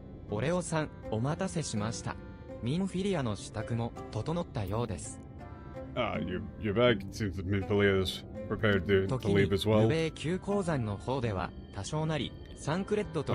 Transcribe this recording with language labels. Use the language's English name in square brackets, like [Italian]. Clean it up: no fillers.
[Japanese] オレオさん、お待たせしました。ミンフィリアの支度も整ったようです。 [English] Ah, you're back. It seems that Minfilia is prepared to [Japanese] 時に [English] leave as well. [Japanese] ルベイ級鉱山の方では多少なりサンクレッドと